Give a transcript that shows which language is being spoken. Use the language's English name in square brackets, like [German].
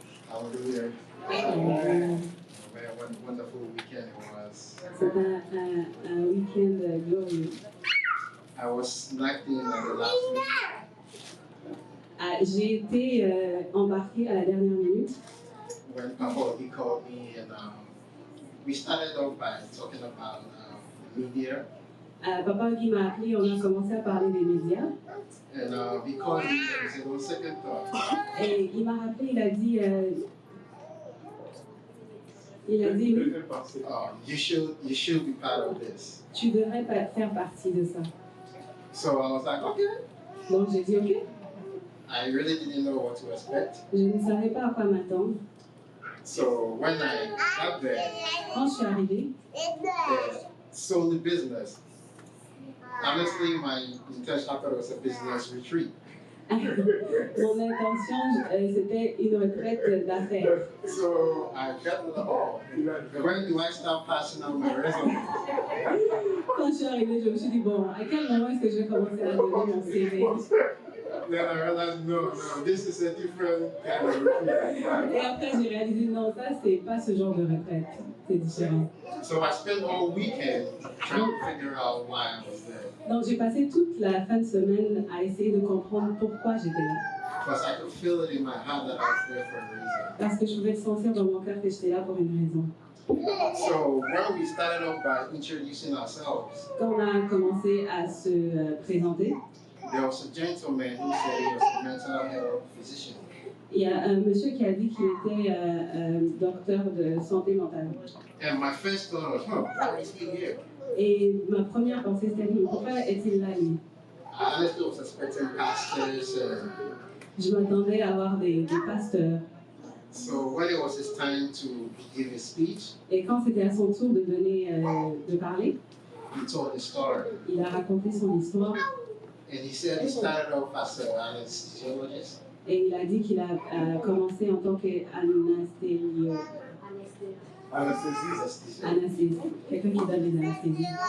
[English] Hallelujah. Amen. Man, what a wonderful weekend it was. So that weekend glory. I was knocking on the last week. [French] J'ai été embarquée à la dernière minute. [English] When Papa, he called me and we started off by talking about media. [French] Papa Guy m'a appelé, on a commencé à parler des médias. [English] And he called me and he said, "Oh, second thought, [French] Et il m'a rappelé, il a dit, Il a dit oui, [English] You should be part of this. [French] tu devrais faire partie de ça. [English] So I was like, okay. [French] Donc j'ai dit ok. [English] I really didn't know what to expect. [French] Je ne savais pas à quoi m'attendre. [English] So when I got there, [French] Quand je suis arrivée, [English] they sold the business. Honestly, my intention, I thought it was a business retreat. [French] mon intention, c'était une retraite d'affaires. [English] So I got to the hall. When do I start passing out my resume? [French] Quand je suis arrivée, je me suis dit, bon, à quel moment est-ce que je vais commencer à donner mon CV? [English] Then I realized, no, this is a different kind of retreat. [French] Et après, j'ai réalisé, non, ça, c'est pas ce genre de retraite. C'est différent. [English] So I spent all weekend trying to figure out why I was there. [French] Donc, j'ai passé toute la fin de semaine à essayer de comprendre pourquoi j'étais là. [English] Because I could feel it in my heart that I was there for a reason. [French] Parce que je pouvais sentir dans mon cœur que j'étais là pour une raison. [English] So when we started off by introducing ourselves, [French] Quand on a commencé à se présenter, [English] there was a gentleman who said he was a mental health physician. [French] il y a un monsieur qui a dit qu'il était docteur de santé mentale. [English] And my first thought was, why is he here? [French] Et ma première pensée, c'était, pourquoi est-il là, lui? [English] I honestly was expecting pastors. [French] Je m'attendais à avoir des pasteurs. [English] So when it was his time to give his speech, [French] Et quand c'était à son tour de donner, de parler, [English] he told his story. [French] il a raconté son histoire [English] And he said he started off as an anesthesiologist. [French] et il a dit qu'il a commencé en tant qu'anesthésiste. Anesthésiste, quelqu'un qui donne des anesthésies.